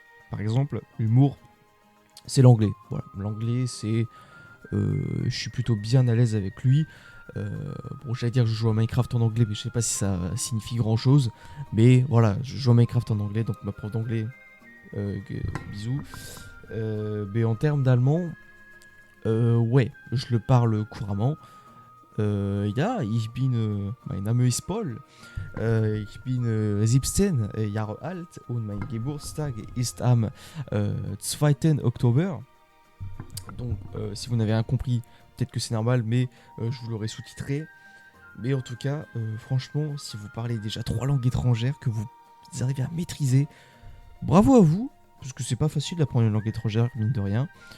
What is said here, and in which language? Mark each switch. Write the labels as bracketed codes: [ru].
[fr] Par exemple, l'humour, c'est l'anglais. Voilà, l'anglais c'est, je suis plutôt bien à l'aise avec lui. Bon, j'allais dire que je joue à Minecraft en anglais, mais je sais pas si ça signifie grand chose. Mais voilà, je joue à Minecraft en anglais, donc ma prof d'anglais, bisous. Mais en termes d'allemand, ouais, je le parle couramment. [de] Ja, ich bin, mein Name ist Paul. Ich bin 17 Jahre alt und mein Geburtstag ist am 2. Oktober. [fr] Donc, si vous n'avez rien compris, peut-être que c'est normal, mais je vous l'aurai sous-titré. Mais en tout cas, franchement, si vous parlez déjà 3 langues étrangères que vous arrivez à maîtriser, bravo à vous, parce que c'est pas facile d'apprendre une langue étrangère, mine de rien.